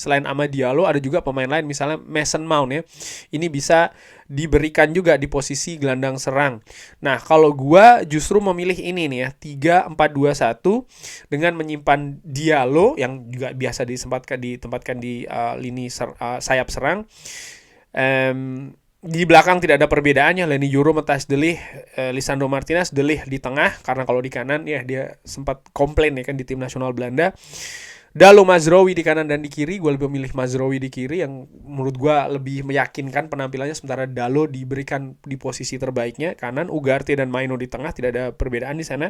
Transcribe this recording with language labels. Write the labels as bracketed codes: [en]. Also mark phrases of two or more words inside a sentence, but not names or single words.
[id] Selain Amad Diallo ada juga pemain lain, misalnya Mason Mount ya. Ini bisa diberikan juga di posisi gelandang serang. Nah, kalau gua justru memilih ini nih ya, 3-4-2-1 dengan menyimpan Diallo yang juga biasa ditempatkan di lini sayap serang. Di belakang tidak ada perbedaannya, Leny Yoro, Matthijs de Ligt, Lisandro Martinez, de Ligt di tengah, karena kalau di kanan ya dia sempat komplain ya kan di tim nasional Belanda. Dalot, Mazraoui di kanan dan di kiri, gue lebih memilih Mazraoui di kiri yang menurut gue lebih meyakinkan penampilannya, sementara Dalot diberikan di posisi terbaiknya kanan, Ugarte dan Maino di tengah, tidak ada perbedaan di sana.